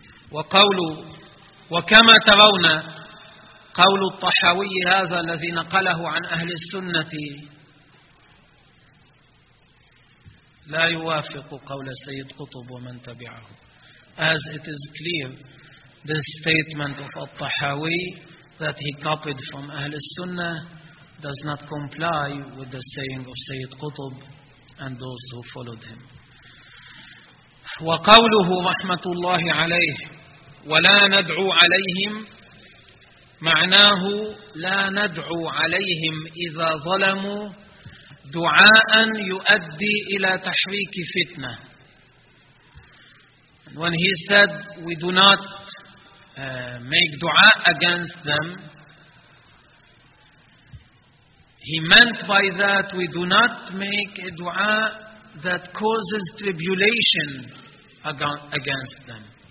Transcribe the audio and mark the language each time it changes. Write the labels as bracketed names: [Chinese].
[Arabic] وقول وكما ترون قول الطحاوي هذا الذي نقله عن أهل السنة لا يوافق قول السيد قطب ومن تبعه. [English] As it is clear, this statement of الطحاوي that he copied from أهل السنة does not comply with the saying of سيد قطب and those who followed him. [Arabic] وقوله رحمة الله عليه ولا ندعو عليهم معناه لا ندعو عليهم إذا ظلموا دعاء يؤدي إلى تحريك فتنة. [English] When he said we do not make dua against them, he meant by that we do not make a dua that causes tribulation against them.